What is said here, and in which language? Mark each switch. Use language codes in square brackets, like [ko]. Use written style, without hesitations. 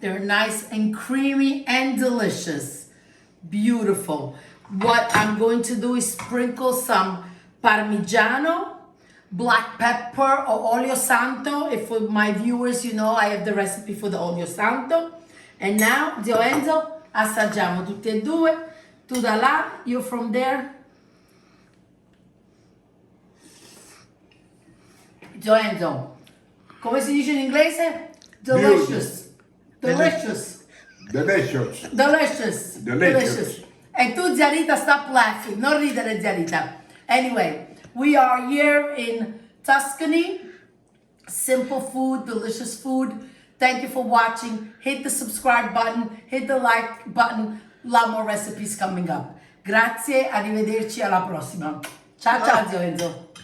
[en] They're nice and creamy and delicious. Beautiful. What I'm going to do is sprinkle some Parmigiano, black pepper, or olio Santo. If for my viewers, you know, I have the recipe for the olio Santo. [it] And now, Lorenzo, assaggiamo tutti e due. Tu da là, [en] you from there. [it] Lorenzo, come si dice in inglese? [en] Delicious. Delicious. Delicious. Delicious. Delicious. [it] E tu, Zianita, [en] stop laughing. [it] Non ridere, Zianita. [en] Anyway, we are here in Tuscany. Simple food, delicious food. Thank you for watching. Hit the subscribe button. Hit the like button. A lot more recipes coming up. [it] Grazie, arrivederci alla prossima. Ciao, ciao, Zio Enzo.